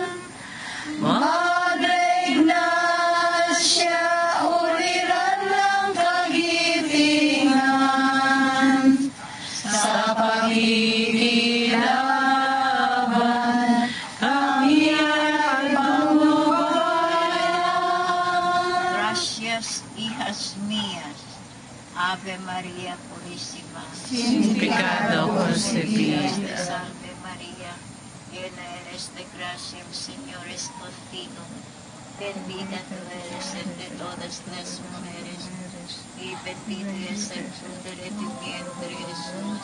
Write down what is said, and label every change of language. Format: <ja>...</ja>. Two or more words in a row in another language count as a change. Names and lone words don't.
<tl>Madre Ignacia, uliran ng kahitingan sa pakikilaban, kami ay patnubayan.</tl> <es>Gracias, hijas mías. Ave María Purísima, sin pecado concebida. Salve María, llena eres de gracia, el Señor es contigo. Bendita tú eres entre todas las mujeres, y bendito es el fruto de tu vientre, Jesús.</es>